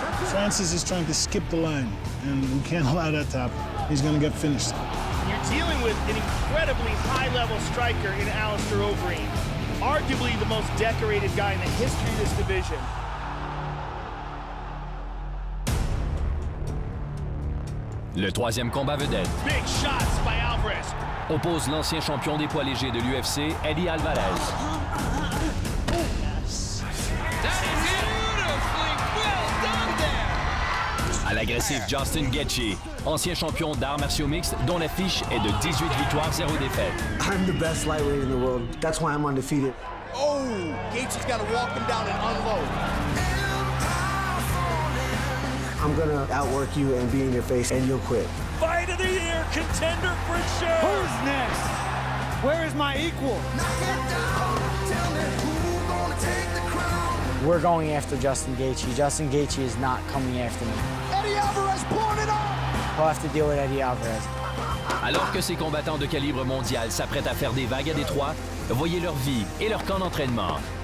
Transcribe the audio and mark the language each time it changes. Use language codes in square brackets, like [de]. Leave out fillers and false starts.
[en] Francis is trying to skip the line, and we can't allow that to happen. He's going to get finished. You're dealing with an incredibly high-level striker in Alistair Overeem, arguably the most decorated guy in the history of this division. [fr] Le troisième combat vedette [en] Big shots by Alvarez. [fr] oppose l'ancien champion des poids légers de l'UFC, Eddie Alvarez. À l'agressif Justin Gaethje, ancien champion d'arts martiaux mixtes dont la fiche est de 18 victoires, 0 défaites. [en] I'm the best lightweight in the world. That's why I'm undefeated. Oh, Gaethje's got to walk him down and unload. I'm gonna outwork you and be in your face, and you'll quit. Fight of the year, contender for sure. Who's next? Where is my equal? We're going after Justin Gaethje. Justin Gaethje is not coming after me. Eddie Alvarez pulling it off. I'll have to deal with Eddie Alvarez. [fr] Alors que ces combattants de calibre mondial s'apprêtent à faire des vagues à Détroit, voyez leur vie et leur camp d'entraînement.